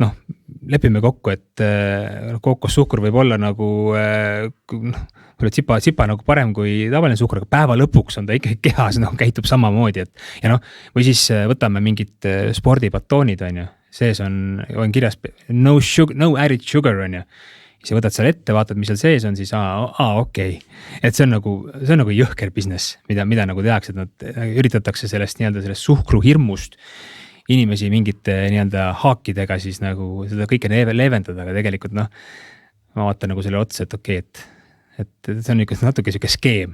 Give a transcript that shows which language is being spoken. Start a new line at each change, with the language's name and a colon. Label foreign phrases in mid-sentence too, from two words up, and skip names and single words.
Estonian: noh, lepime kokku, et kookossuhkur võib olla nagu tsipa nagu parem kui tavaline suhkur, aga päeva lõpuks on ta ikkagi kehas, käitub samamoodi, et ja või siis võtame mingid spordibatoonid, on ju, sees on kirjas
English: no added sugar,
Estonian: on ju. Siis võtad seal ette, vaatad, mis seal sees on, siis okei. Et see on nagu jõhker business, mida nagu tehakse, et nad üritatakse sellest suhkru hirmust inimesi mingite haakidega siis nagu seda kõike leevendada, aga tegelikult ma vaatan nagu selle otsa, et okei, et see on natuke siuke skeem.